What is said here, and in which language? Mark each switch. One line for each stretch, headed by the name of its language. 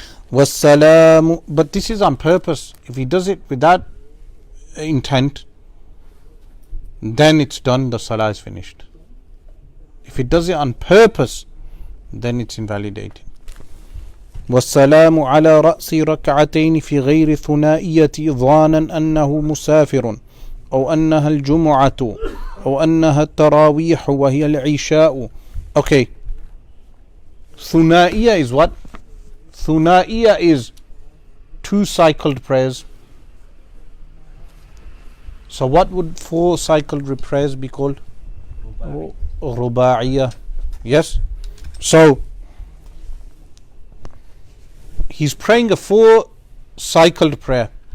English: Wassalamu. But this is on purpose. If he does it without intent, then it's done, the salah is finished. If he does it on purpose, then it's invalidated.
Arabic: والسلام على رأس ركعتين في غير ثنائية ظانا أنه مسافر أو أنها الجمعة أو أنها التراويح وهي العشاء.
English: Okay. Thunaiya is what? Thunaiya is 2 cycled prayers. So what would 4 cycled prayers be called? Rubaiya. Yes? So he's praying a 4 cycled prayer.